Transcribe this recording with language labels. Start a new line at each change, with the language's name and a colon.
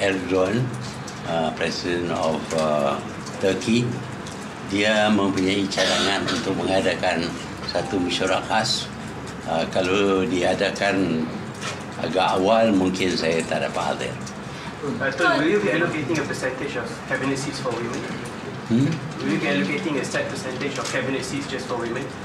English: Erdogan, President of Turkey.
Malay: Dia mempunyai cadangan untuk mengadakan satu mesyuarat khas. Kalau diadakan agak awal mungkin saya tak dapat hadir.
English: Will you be allocating a percentage of cabinet seats for women? Will you be allocating a set percentage of cabinet seats just for women?